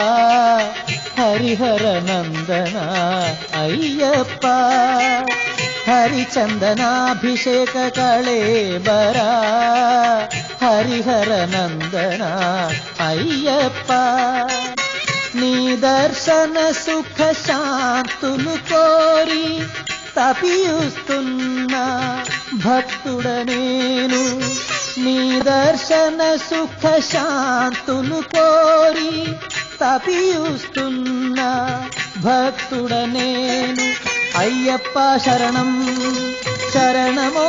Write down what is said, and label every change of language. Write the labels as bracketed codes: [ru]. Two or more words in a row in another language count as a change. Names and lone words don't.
[kn] ಹರಿಹರ ನಂದನ ಅಯ್ಯಪ್ಪ ಹರಿಚಂದನಾಭಿಷೇಕ ಕಳೇಬರ ಹರಿಹರ ನಂದನ ಅಯ್ಯಪ್ಪ నీ [te] దర్శన సుఖ శాంతులు కోరి తపియుస్తున్న భక్తుడనేను నీ దర్శన సుఖ శాంతులు కోరి తపియుస్తున్న భక్తుడనేను అయ్యప్ప శరణం శరణమో